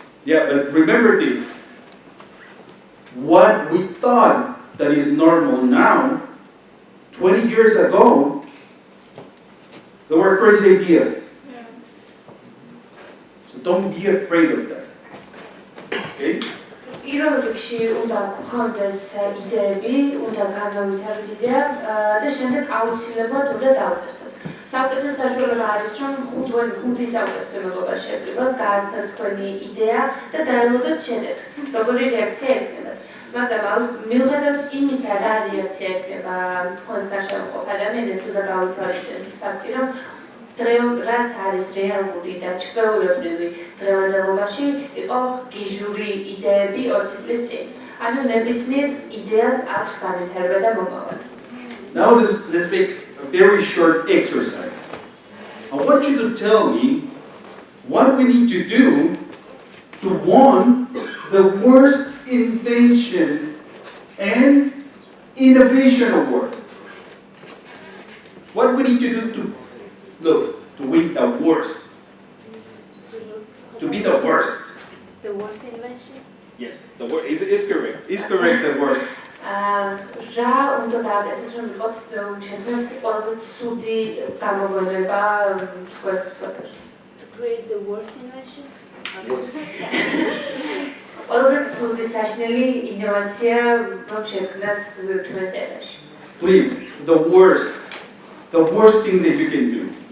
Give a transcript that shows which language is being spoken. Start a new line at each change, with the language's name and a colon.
English: Yeah, but remember this. What we thought that is normal now, 20 years ago, there were crazy ideas. So don't be afraid of that. Okay?
Georgian: პირველ რიგში უნდა გვქონდეს იდეები, უნდა განავითაროთ იდეა და შემდეგ აუცილებლად უნდა დავთესოთ. საუკეთესო საშუალება არის, რომ ხუთი საუკეთესო მეგობარ შევკრიბოთ, გააცნოთ თქვენი იდეა და დაელოდოთ შედეგს. როგორი რეაქცია ექნება. მაგრამ მიუხედავად იმისა, რა რეაქცია ექნება თქვენს გარშემო მყოფ ადამიანებს, უნდა გავითვალოთ ეს ფაქტი, რომ რაც არის რეალური და ჩვეულებრივი დღევანდელობაში, იყო გიჟური იდეები 20 წლის წინ. ანუ ნებისმიერ იდეას აქვს განვითარება და მომავალი.
English: Now let's make a very short exercise. I want you to tell me what we need to do to won the worst invention and innovation award. What we need to do to win the worst. To be the worst. The worst invention? Yes, the worst is correct. Is correct the worst.
Georgian: რა უნდა გააკეთოს, რომ იყოთ ჩემთვის ყველაზე ცუდი გამოგონება თქვენს თვალში?
English: To create the worst invention?
Georgian: ყველაზე ცუდი საშინელი ინოვაცია, რომ შექმნათ თქვენს ერაში.
English: Please, the worst thing that you can do.